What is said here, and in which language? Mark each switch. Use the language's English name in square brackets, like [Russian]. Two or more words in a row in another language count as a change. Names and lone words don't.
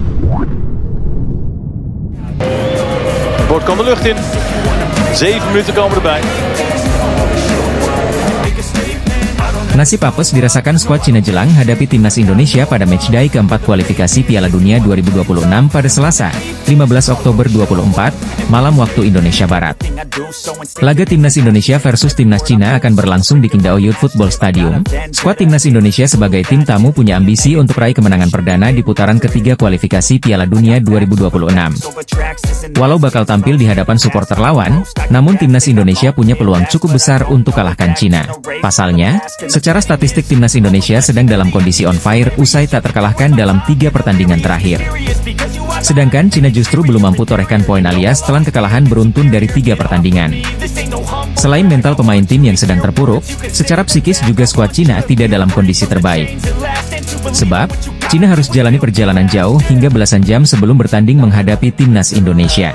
[Dutch] Bord kan de lucht in. 7 minuten komen erbij. [Indonesian] Nasib apes dirasakan skuad Cina Jelang hadapi timnas Indonesia pada matchday keempat kualifikasi Piala Dunia 2026 pada Selasa, 15 Oktober 2024, malam waktu Indonesia Barat. Laga timnas Indonesia versus timnas Cina akan berlangsung di Qingdao Youth Football Stadium. Skuad timnas Indonesia sebagai tim tamu punya ambisi untuk raih kemenangan perdana di putaran ketiga kualifikasi Piala Dunia 2026. Walau bakal tampil di hadapan supporter lawan, namun timnas Indonesia punya peluang cukup besar untuk kalahkan Cina. Pasalnya, secara statistik timnas Indonesia sedang dalam kondisi [English] on fire [Indonesian] usai tak terkalahkan dalam 3 pertandingan terakhir. Sedangkan Cina justru belum mampu torehkan poin alias telan kekalahan beruntun dari 3 pertandingan. Selain mental pemain tim yang sedang terpuruk, secara psikis juga skuad Cina tidak dalam kondisi terbaik. Sebab, Cina harus jalani perjalanan jauh hingga belasan jam sebelum bertanding menghadapi timnas Indonesia.